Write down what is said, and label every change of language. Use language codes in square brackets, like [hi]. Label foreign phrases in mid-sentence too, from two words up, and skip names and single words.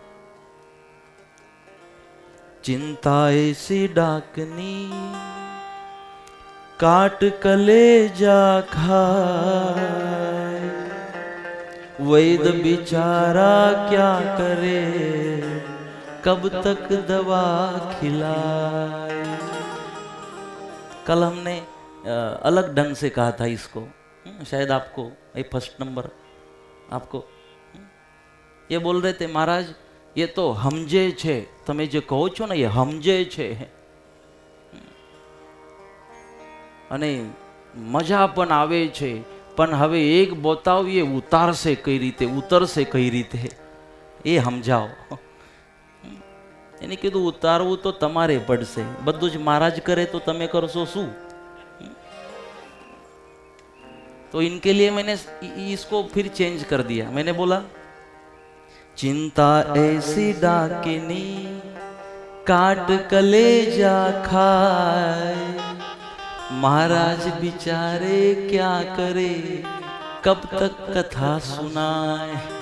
[hi] चिंता ऐसी डाकनी काट कलेजा खाए, वैद बेचारा क्या करे, कब तक दवा खिलाए। कल हमने अलग ढंग से कहा था इसको, शायद आपको ये फर्स्ट नंबर आपको ये बोल रहे थे, [gu] મહારાજ યે તો હમજે છે, તમે જે કહો છો ને યે હમજે છે, અને મજા પણ આવે છે, પણ હવે એક બતાવીએ ઉતારશે કઈ રીતે, ઉતરશે કઈ રીતે, એ સમજાઓ। એને કીધું ઉતારવું તો તમારે પડશે, બધું જ મહારાજ કરે તો તમે કરશો શું? [hi] तो इनके लिए मैंने इसको फिर चेंज कर दिया। मैंने बोला, चिंता ऐसी डाकिनी काट कलेजा खाए, महाराज बिचारे क्या करे, कब तक कथा सुनाए।